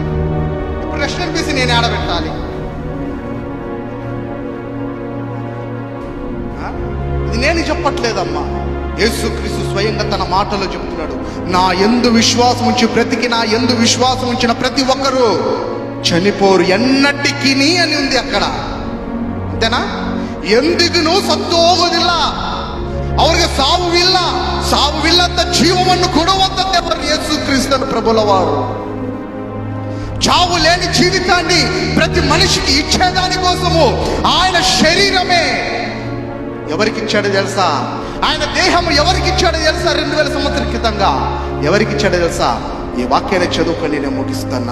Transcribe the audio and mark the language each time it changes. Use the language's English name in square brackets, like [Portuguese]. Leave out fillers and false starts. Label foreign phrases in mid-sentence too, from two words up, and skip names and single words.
[Telugu] ఇప్పుడు రెస్ట్ అనిపిస్తే నేను ఆడబెట్టాలి. ఇది నేను చెప్పట్లేదమ్మా, యేసుక్రీస్తు స్వయంగా తన మాటలో చెప్తున్నాడు. నా యందు విశ్వాసం ఉంచి బ్రతికి నా యందు విశ్వాసం ఉంచిన ప్రతి ఒక్కరూ చనిపోరు ఎన్నటికి అని ఉంది అక్కడ. అంతేనా? [Kannada] ಎಂದಿಗೂ ಸತ್ತೋಗೋದಿಲ್ಲ, ಅವರಿಗೆ ಸಾವುವಿಲ್ಲ, ಸಾವುವಿಲ್ಲಂತ ಜೀವವನ್ನು ಕೊಡುವಂತ ದೇವರು ಯೇಸು ಕ್ರಿಸ್ತನ [Telugu] ప్రభుల వారు. చావు లేని జీవితాన్ని ప్రతి మనిషికి ఇచ్చేదాని కోసము ఆయన శరీరమే ఎవరికి ఇచ్చాడో తెలుసా? ఆయన దేహము ఎవరికి ఇచ్చాడో తెలుసా? 2000 సంవత్సరాల క్రితంగా ఎవరికి ఇచ్చాడో తెలుసా? ఈ వాక్యాన్ని చదువుకొని నేను ముగిస్తున్నా.